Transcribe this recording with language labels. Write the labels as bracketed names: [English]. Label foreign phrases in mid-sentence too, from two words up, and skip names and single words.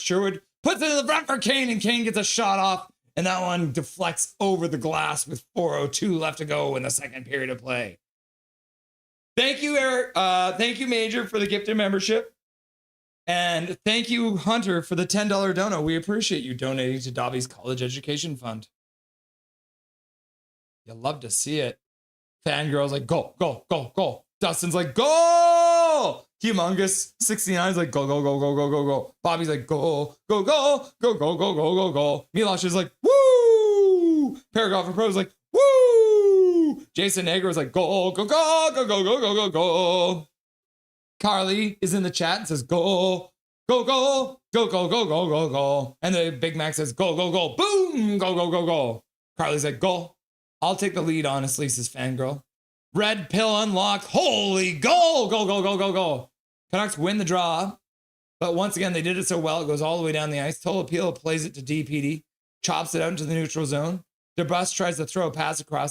[English] Sherwood puts it in the front for Kane, and Kane gets a shot off. And that one deflects over the glass with 4:02 left to go in the second period of play. Thank you, Eric. Thank you, Major, for the gifted membership. And thank you, Hunter, for the $10 dono. We appreciate you donating to Dobby's College Education Fund. You'll love to see it. Fangirl's like, go, go, go, go. Dustin's like, go! Humongous 69's like, go, go, go, go, go, go, go. Bobby's like, go, go, go, go, go, go, go, go, go. Milosh is like, woo! Paragraph and Pro's like, woo! Jason Negro is like, go, go, go, go, go, go, go, go, go. Carly is in the chat and says, go, go, go, go, go, go, go, go, go. And the Big Mac says, go, go, go, boom, go, go, go, go. Carly's like, go. I'll take the lead, honestly, says Fangirl. Red pill unlocked. Holy goal! Go, go, go, go, go. Canucks win the draw. But once again, they did it so well, it goes all the way down the ice. Tolopilo plays it to DPD. Chops it out into the neutral zone. DeBrus tries to throw a pass across.